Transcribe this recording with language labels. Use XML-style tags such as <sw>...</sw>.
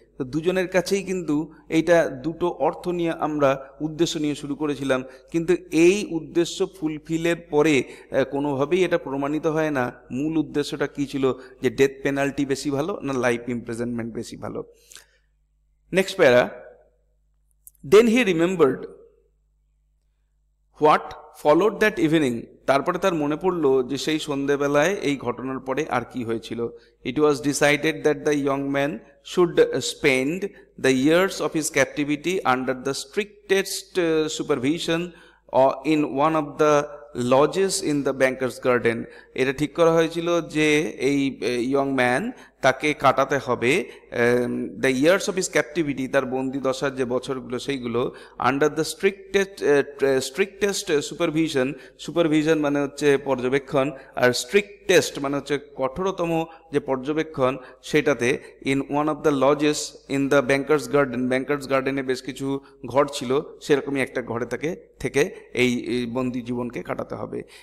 <bn>তো দুজনের কাছেই কিন্তু এইটা দুটো অর্থ নিয়ে আমরা উদ্দেশ্য নিয়ে শুরু করেছিলাম, কিন্তু এই উদ্দেশ্য ফুলফিলের পরে কোনোভাবেই এটা প্রমাণিত হয় না মূল উদ্দেশ্যটা কী ছিল, যে ডেথ পেনাল্টি বেশি ভালো না লাইফ ইমপ্রিজনমেন্ট বেশি ভালো।</bn> <en>next para, then he remembered what followed that evening,</en> <bn>তারপরে তার মনে পড়লো যে সেই সন্ধেবেলায় এই ঘটনার পরে আর কি হয়েছিল।</bn> <en>It was decided that the young man should spend the years of his captivity under the strictest supervision in one of the lodges in the banker's garden.</en> <bn>এটা ঠিক করা হয়েছিল যে এই ইয়ং ম্যান তাকে কাটাতে হবে</bn> <en>the years of his captivity,</en> <bn>তার বন্দি দশার যে বছরগুলো সেইগুলো,</bn> <en>under the strictest supervision</en> <bn>মানে হচ্ছে পর্যবেক্ষণ, আর স্ট্রিক্টেস্ট মানে হচ্ছে কঠোরতম যে পর্যবেক্ষণ সেটাতে,</bn> <en>in one of the lodges in the bankers গার্ডেনে</en> <bn>বেশ কিছু ঘর ছিল, সেরকমই একটা ঘরে থেকে এই বন্দি জীবনকে কাটাতে হবে।</bn>